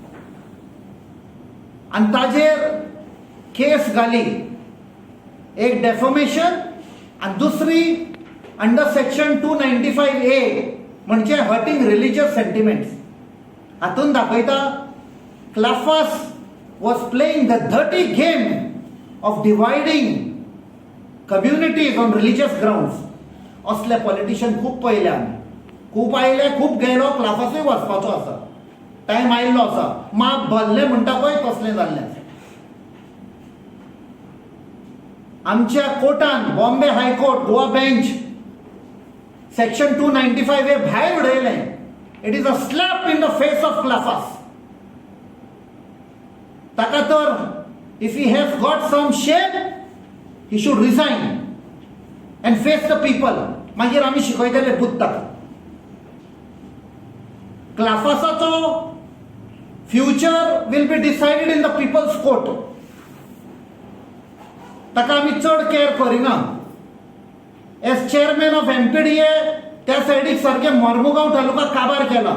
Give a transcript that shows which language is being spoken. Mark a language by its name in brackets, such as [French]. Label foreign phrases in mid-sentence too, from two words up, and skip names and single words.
[Konkani] आनी ताजेर केस घाली, एक डेफमेशन आनी दुसरी [English] under section 295A [Konkani] म्हणजे [English] hurting religious sentiments. [Konkani] हातून दाखयता [English] Clafas was playing the dirty game of dividing communities on religious grounds. [Konkani] असले पॉलिटिशियन खूब पळयले आमी, खूब आयले, खूब गेलो. क्लाफासूय वचपाचो आसा, टायम आयिल्लो आसा. माप भरले म्हणटा पळय तसलें जाल्लें आसा. आमच्या कोर्टान, बॉम्बे हायकोर्ट, गोवा बेंच सेक्शन 295A भायर उडयलें. [English] it is a slap in the face of Clafas. [Konkani] ताका तर [English] if he has got some shame he should resign and face the people. [Konkani] मागीर आमी शिकयतले बुद्धाक. [English] क्लाफासाचो future will be decided in the people's court. [Konkani] ताका आमी चड केअर करिना. [English] as chairman of MPDA [Konkani] त्या सायडीक सारके मोर्मुगांव तालुका काबार केला.